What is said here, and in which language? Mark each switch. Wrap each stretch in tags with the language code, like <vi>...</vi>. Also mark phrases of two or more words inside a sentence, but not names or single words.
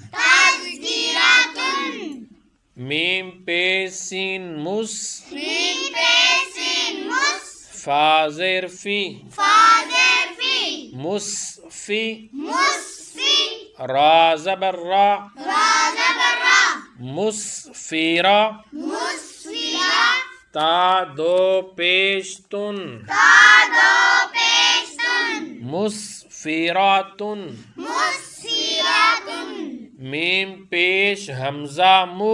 <ur>تذکیراتن، میم پیش سین مس، میم پیش سین مس، فا زیر فی، فا زیر فی، مصفی، مصفی، را زبر را، را زبر را، مصفیرہ، مصفیرہ، تا دو پیش تن، تا دو پیشتن، مصفیراتن، مصفیراتن، میم پیش حمزہ مو،</ur>